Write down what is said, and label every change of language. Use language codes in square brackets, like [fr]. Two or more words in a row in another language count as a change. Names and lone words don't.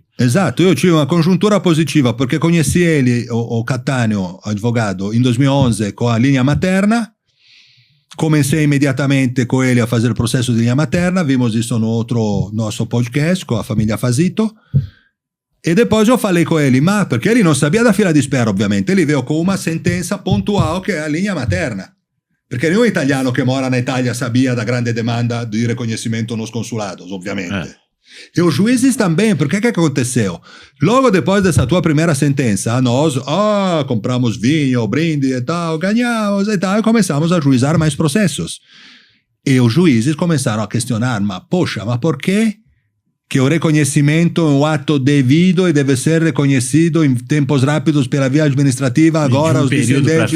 [pt] Exato, eu tive uma conjuntura positiva, porque conheci ele, o Cattaneo, advogado, em 2011 com a linha materna, comecei imediatamente com ele a fazer o processo de linha materna, vimos isso no outro nosso podcast, com a família Fasito, e depois eu falei com ele, [it] ma perché [pt] ele non sabia da fila di espera, ovviamente, ele veio com uma sentença pontual [it] che è [pt] a linha materna. Perché nenhum italiano che mora na Itália sabia da grande demanda [it] di riconoscimento [pt] nos consulados, ovviamente. E os juízes também, porque que aconteceu? Logo depois dessa tua primeira sentença, nós compramos vinho, brinde e tal, ganhamos e tal, e começamos a juizar mais processos. E os juízes começaram a questionar, mas por que o reconhecimento é um ato devido e deve ser reconhecido em tempos rápidos pela via administrativa, agora os descendentes...